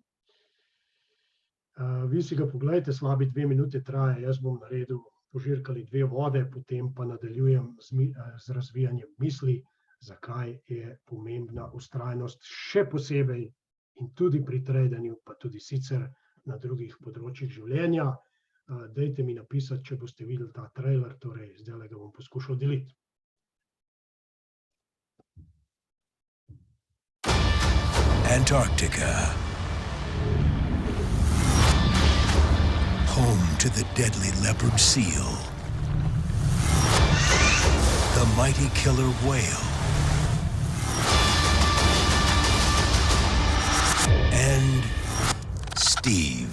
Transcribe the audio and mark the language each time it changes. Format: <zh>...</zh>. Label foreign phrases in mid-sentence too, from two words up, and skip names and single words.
<sl>Vi si ga pogledajte, slabi 2 minute traja, jaz bom naredil požirkali 2 vode, potem pa nadaljujem z razvijanjem misli, zakaj je pomembna vztrajnost še posebej in tudi pri tradanju, pa tudi sicer na drugih področjih življenja. Dajte mi napisati, če boste videli ta trailer, torej zdaj ga bom poskušal deliti.</sl> <en>Antarctica. Home to the deadly leopard seal, the mighty killer whale, and Steve.</en>